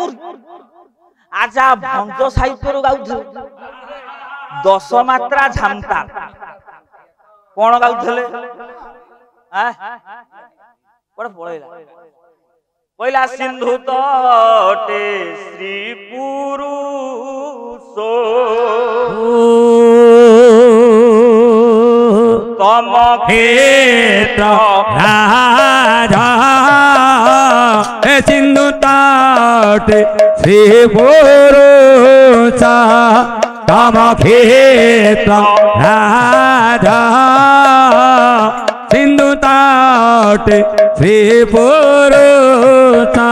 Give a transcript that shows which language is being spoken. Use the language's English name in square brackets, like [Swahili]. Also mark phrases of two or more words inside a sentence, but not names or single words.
[Odia] ଆଚ୍ଛା ଭଞ୍ଜ ସାହିତ୍ୟରୁ ଗାଉଥିଲେ 10 ମାତ୍ରା ଝାମ୍ତା କଣ ଗାଉଥିଲେ କୁଆଡେ ପଳେଇଲା କହିଲା ସିନ୍ଧୁ ତଟେ ଶ୍ରୀ ପୁରୁଷ ତମ କ୍ଷେତ୍ର ରାଜା ସିନ୍ଧୁ ତଟେ ଶ୍ରୀ ପୁରୁଷ ତମ କ୍ଷେତ୍ର ରାଜା ସିନ୍ଧୁ ତଟେ ଶ୍ରୀ ପୁରୁଷ